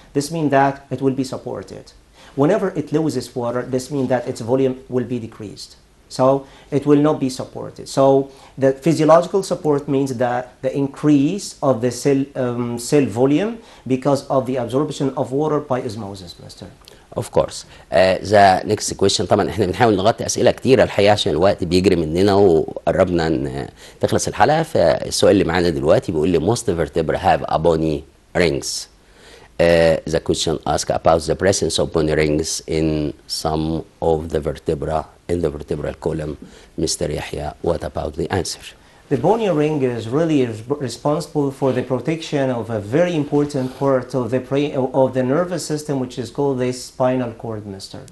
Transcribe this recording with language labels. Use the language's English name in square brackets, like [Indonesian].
[English] This means that it will be supported. Whenever it loses water, this means that its volume will be decreased. So it will not be supported. So the physiological support means that the increase of the cell volume because of the absorption of water by osmosis, Mr. Of course. The next question [Arabic] طبعا احنا بنحاول نغطي اسئله كتيره الحقيقه عشان الوقت بيجري مننا وقربنا ان تخلص الحلقه. فالسؤال اللي معانا دلوقتي بيقول لي [English] most vertebrae have a bony rings. The question asks about the presence of bony rings in some of the vertebra in the vertebral column. Mr. Yahya, what about the answer? The bony ring is really responsible for the protection of a very important part of the nervous system, which is called the spinal cord, Mr.